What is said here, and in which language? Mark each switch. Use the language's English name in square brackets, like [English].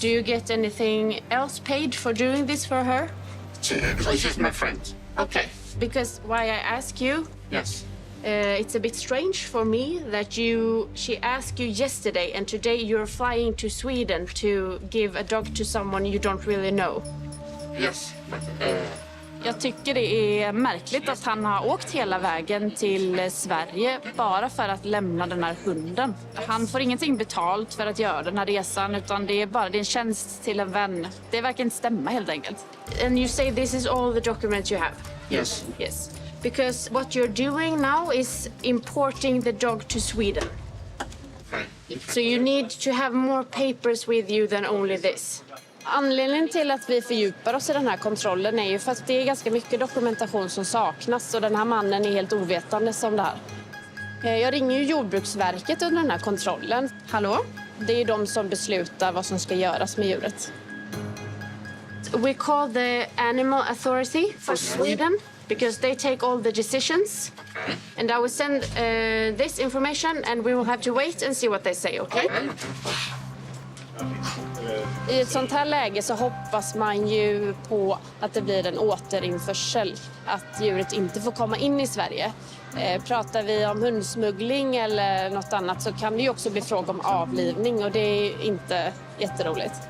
[English] Do you get anything else paid for doing this for her? She's my friend. Okay. Because why I ask you, Yes. it's a bit strange for me that she asked you yesterday and today you're flying to Sweden to give a dog to someone you don't really know. Yes, but... [Swedish] Jag tycker det är märkligt att han har åkt hela vägen till Sverige bara för att lämna den här hunden. Han får ingenting betalt för att göra den här resan utan det är en tjänst till en vän. Det verkar inte stämma helt enkelt. [English] And you say this is all the documents you have? Yes. Yes. Because what you're doing now is importing the dog to Sweden. So you need to have more papers with you than only this. [Swedish] Anledningen till att vi fördjupar oss i den här kontrollen är ju för att det är ganska mycket dokumentation som saknas och den här mannen är helt ovetande om det här. Jag ringer ju Jordbruksverket under den här kontrollen. Hallå? Det är de som beslutar vad som ska göras med djuret. [English] We call the Animal Authority for Sweden because they take all the decisions. And I will send this information and we will have to wait and see what they say, okay? [Swedish] I ett sånt här läge så hoppas man ju på att det blir en återinförsel, att djuret inte får komma in i Sverige. Pratar vi om hundsmuggling eller något annat så kan det ju också bli fråga om avlivning och det är inte jätteroligt.